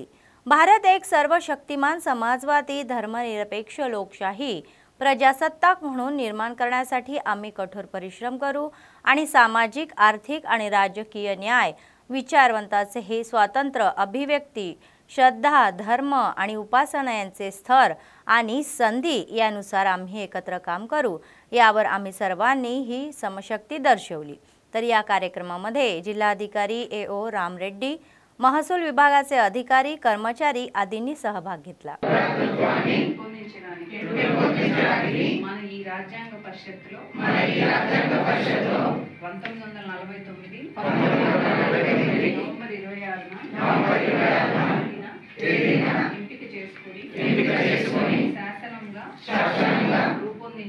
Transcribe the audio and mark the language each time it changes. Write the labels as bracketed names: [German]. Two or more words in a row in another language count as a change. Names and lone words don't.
[Marathi] भारत एक सर्वशक्तिमान समाजवादी धर्मनिरपेक्ष लोकशाही प्रजासत्ताक म्हणून निर्माण करण्यासाठी आम्ही कठोर परिश्रम करू आणि सामाजिक, आर्थिक आणि राजकीय न्याय, विचारवंताचे हे स्वातंत्र्य, अभिव्यक्ती, श्रद्धा, धर्म आणि उपासना यांचे स्तर आणि संधी यानुसार आम्ही एकत्र काम करू, यावर आम्ही सर्वांनी ही समशक्ती दर्शवली. तर या कार्यक्रमामध्ये जिल्हाधिकारी ए.ओ. राम रेड्डी, महसूल विभागाचे अधिकारी, कर्मचारी आदींनी सहभाग घेतला. [Telugu] మన ఈ రాజ్యాంగ పరిషత్తులో 1949 నవంబర్ 26న ఎంపిక చేసుకొని శాసనంగా